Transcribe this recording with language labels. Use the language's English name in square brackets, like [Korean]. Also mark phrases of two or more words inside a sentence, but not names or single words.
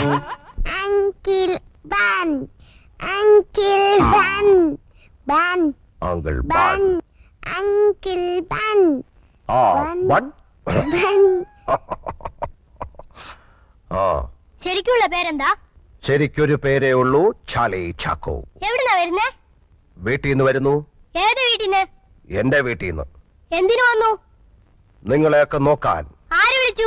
[Malayalam] Uncle Ban. Uncle Ban. Ban. Uncle Ban. Uncle Ban. Ban. Ban. ശരിക്കുള്ള പേരെന്താ? ശരിക്കൊരു പേരേ ഉള്ളൂ, ചാർലി ചാക്കോ. എവിടുന്നാ വരുന്നേ? വീട്ടിൽ നിന്ന് വരുന്നു. ഏത് വീട്ടിന്ന്? എന്റെ വീട്ടിൽ നിന്ന്. എന്തിനു വന്നു? നിങ്ങളെയൊക്കെ നോക്കാൻ. ആര് വിളിച്ചു?